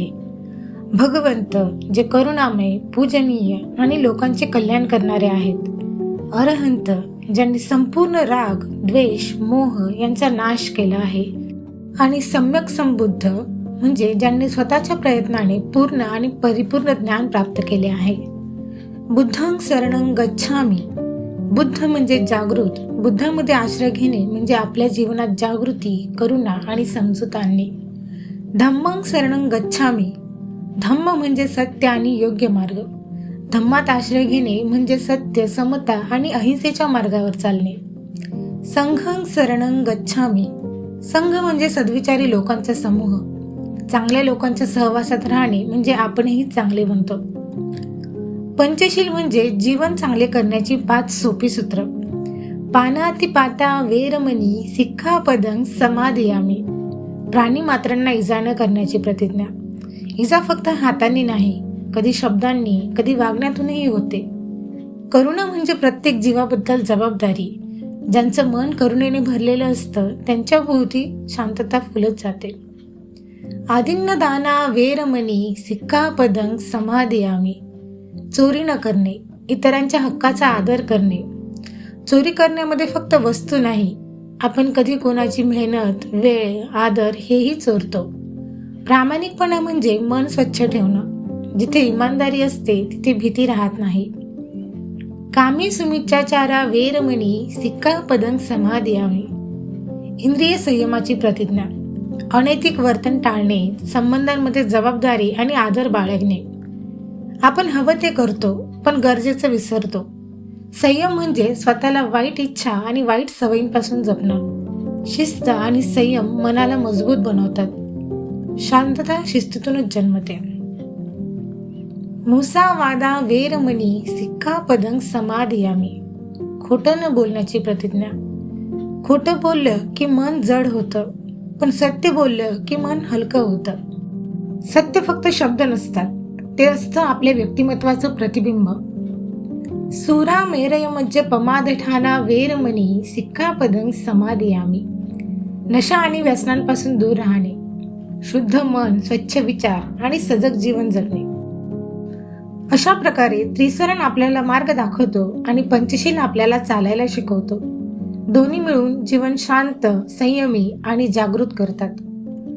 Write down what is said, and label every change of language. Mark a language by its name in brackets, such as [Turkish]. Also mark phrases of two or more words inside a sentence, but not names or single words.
[Marathi] भगवंत जे करुणामय, पूजनीय आणि लोकांचे कल्याण करणारे आहेत. अरहंत ज्यांनी संपूर्ण राग, द्वेष, मोह यांचा नाश केला आहे. आणि सम्यक संबुद्ध म्हणजे ज्यांनी स्वतःच्या प्रयत्नाने पूर्ण आणि परिपूर्ण ज्ञान प्राप्त केले आहे. [Pali] बुद्धं शरणं गच्छामि. [Marathi] बुद्ध म्हणजे जागृत. बुद्धामध्ये आश्रय घेणे म्हणजे आपल्या जीवनात जागृती, करुणा आणि समजूत आणणे. [Pali] धम्मं शरणं गच्छामि. [Marathi] धम्म म्हणजे सत्य आणि योग्य मार्ग. धम्मात आश्रय घेणे म्हणजे सत्य, समता आणि अहिंसेच्या मार्गावर चालणे. [Pali] संघं शरणं गच्छामि. [Marathi] संघ म्हणजे सद्विचारी लोकांचा समूह. चांगल्या लोकांच्या सहवासात राहणे म्हणजे आपणही चांगले बनतो. पंचशील म्हणजे जीवन चांगले करण्याची 5 सोपी सूत्र. [Pali] पानातिपाता वेरमणी सिक्खापदं समादियामि. [Marathi] प्राणी मात्रांना इजा न करण्याची प्रतिज्ञा. इजा फक्त हातांनी नाही, कधी शब्दांनी, कधी वागण्यातूनही होते. करुणा म्हणजे प्रत्येक जीवाबद्दल जबाबदारी. ज्यांचं मन करुणेने भरलेलं असतं त्यांच्या भोवती शांतता फुलत जाते. [Pali] आदिन्न दाना वेरमणी सिक्खापदं समादियामि. [Marathi] चोरी न करणे, इतरांच्या हक्काचा आदर करणे. चोरी करण्यामध्ये फक्त वस्तू नाही, आपण कधी कोणाची मेहनत, वेळ, आदर हेही चोरतो. प्रामाणिकपणा म्हणजे मन स्वच्छ ठेवणं. जिथे इमानदारी असते तिथे भीती राहत नाही. [Pali] कामी सुमिच्चाचारा वेरमणी सिक्खापदं समादियामि. [Marathi] इंद्रिय संयमाची प्रतिज्ञा. अनैतिक वर्तन टाळणे, संबंधांमध्ये जबाबदारी आणि आदर बाळगणे. आपण हवं ते करतो पण गरजेचं विसरतो. संयम म्हणजे स्वतःला वाईट इच्छा आणि वाईट सवयींपासून जपणं. शिस्त आणि संयम मनाला मजबूत बनवतात. शांतता शिस्तीतूनच जन्मते. [Pali] मुसावादा वेरमणी सिक्खापदं समादियामि. [Marathi] खोटं न बोलण्याची प्रतिज्ञा. खोटं बोललं की मन जड होतं, पण सत्य बोललं की मन हलकं होतं. सत्य फक्त शब्द नसतात, ते असतं आपल्या व्यक्तिमत्वाचं प्रतिबिंब. [Pali] सुरा मेरयमज्ज पमादठाना वेरमणी सिक्खापदं समादियामि. [Marathi] नशा आणि व्यसनांपासून दूर राहणे, शुद्ध मन, स्वच्छ विचार आणि सजग जीवन जगणे. अशा प्रकारे त्रिसरण आपल्याला मार्ग दाखवतो आणि पंचशील आपल्याला चालायला शिकवतो. दोन्ही मिळून जीवन शांत, संयमी आणि जागृत करतात.